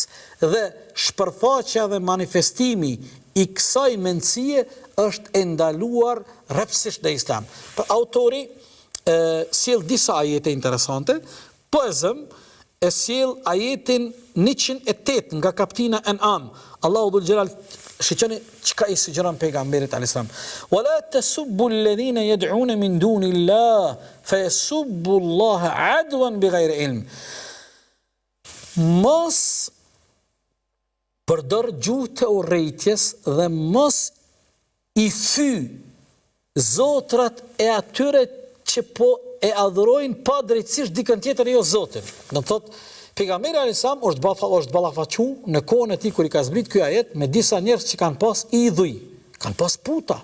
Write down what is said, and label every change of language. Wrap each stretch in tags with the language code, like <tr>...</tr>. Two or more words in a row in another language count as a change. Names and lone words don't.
<sq>Dhe shpërfaqja dhe manifestimi i kësaj mendësie është e ndaluar rrepsisht në Islam. Për autori sjell disa ajete interesante, po e zëm e sjell ajetin 108 nga kaptina An'am. Allahu dhul xhelal shiqeni çka i sugjeron pejgamberit</sq> <ar>عليه السلام. ولا تسبوا الذين يدعون من دون الله فيسبوا الله عدوا بغير علم.</ar> <sq>Mos përdor gjuhë të urrejtjes dhe mos i thy zotrat e atyre që po e adhurojnë pa drejtësisht dikën tjetër jo Zotin. Do të thotë pejgamberi</sq> <ar>عليه السلام</ar> <sq>është ballafaqu në kohën e tij kur i ka zbrit ky ajet me disa njerëz që kanë pas idhuj, kanë pas puta.</sq>